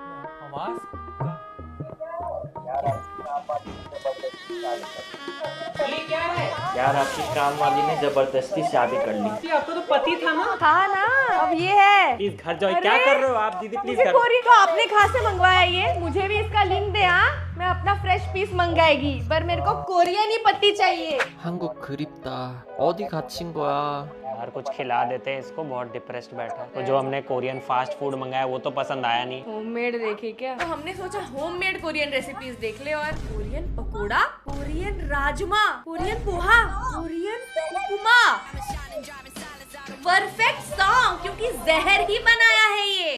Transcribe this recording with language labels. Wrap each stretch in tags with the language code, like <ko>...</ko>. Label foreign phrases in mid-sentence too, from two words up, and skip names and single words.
<hi>ये क्या है यार, आपकी काम वाली ने जबरदस्ती शादी कर ली। आपका तो पति था ना? हाँ ना, अब ये है। प्लीज घर जाओ। क्या कर रहे हो आप दीदी? प्लीज घर। कोरियन तो आपने कहाँ से मंगवाया ये? मुझे भी इसका लिंक दे। हाँ, मैं अपना</hi> <en>fresh piece</en> <hi>मंगाएगी, पर मेरे को कोरियन ही पत्ती चाहिए।</hi> <ko>한국 그립다. 어디 갇힌 거야?</ko> <hi>यार कुछ खिला देते हैं इसको, बहुत डिप्रेस्ड बैठा है। तो जो हमने</hi> <en>Korean fast food</en> <hi>मंगाया वो तो पसंद आया नहीं। होममेड देखे क्या? तो हमने सोचा</hi> <en>homemade Korean recipes</en> <hi>देख ले, और कोरियन पकोड़ा, कोरियन राजमा, कोरियन पोहा, कोरियन उपमा।</hi> <en>perfect song,</en> <hi>क्योंकि जहर ही बनाया है ये।</hi>